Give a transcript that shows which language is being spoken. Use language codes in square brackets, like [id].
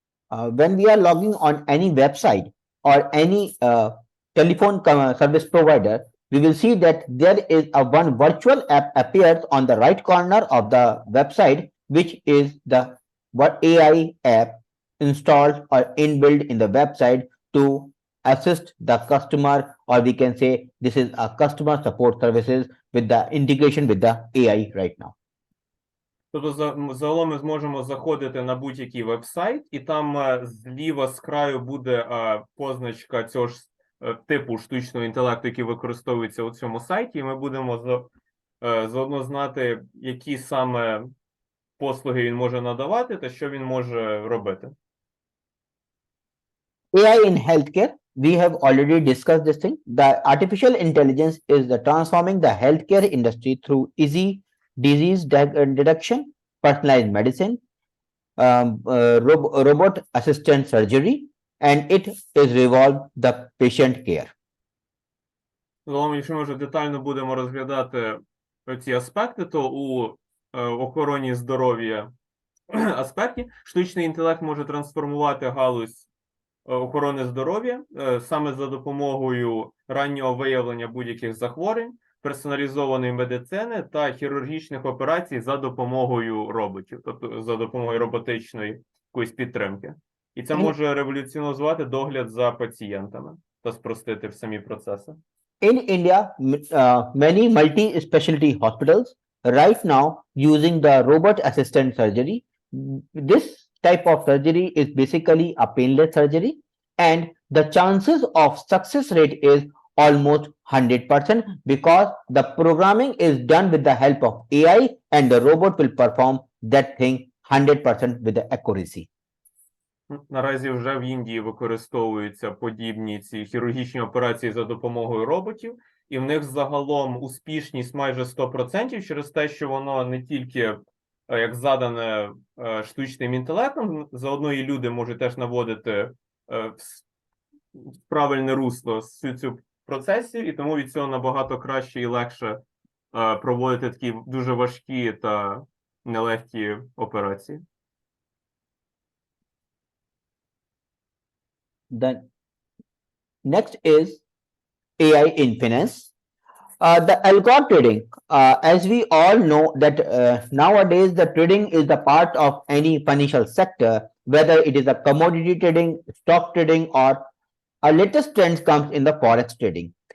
[en] When we are logging on any website or any telephone service provider, we will see that there is a one virtual app appears on the right corner of the website, which is the AI app installed or inbuilt in the website to assist the customer, or we can say this is a customer support services with the integration with the AI right now. [uk] Тобто, загалом ми зможемо заходити на будь-який веб-сайт, і там зліва з краю буде позначка цього ж типу штучного інтелекту, який використовується у цьому сайті, і ми будемо заодно знати, які саме послуги він може надавати та що він може робити. [en] AI in healthcare, we have already discussed this thing. The artificial intelligence is the transforming the healthcare industry through easy disease detection, personalized medicine, robot assistant surgery, and it is revolve the patient care. [uk] Загалом, якщо ми вже детально будемо розглядати ці аспекти, то у охороні здоров'я аспекті штучний інтелект може трансформувати галузь охорони здоров'я саме за допомогою раннього виявлення будь-яких захворювань, персоналізованої медицини та хірургічних операцій за допомогою роботів, тобто за допомогою роботичної якоїсь підтримки. І це може революціонізувати догляд за пацієнтами та спростити самі процеси. [en] In India, many multi-specialty hospitals right now using the robot assistant surgery. This type of surgery is basically a painless surgery, and the chances of success rate is almost 100% because the programming is done with the help of AI, and the robot will perform that thing 100% with the accuracy. [uk] Наразі вже в Індії використовуються подібні ці хірургічні операції за допомогою роботів, і в них загалом успішність майже 100% через те, що воно не тільки як задане штучним інтелектом, заодно і люди можуть теж наводити в правильне русло всю цю процесію, і тому від цього набагато краще і легше проводити такі дуже важкі та нелегкі операції. [en] The next is AI in finance. The algo trading, as we all know that nowadays the trading is the part of any financial sector, whether it is a commodity trading, stock trading, or a latest trend comes in the forex trading.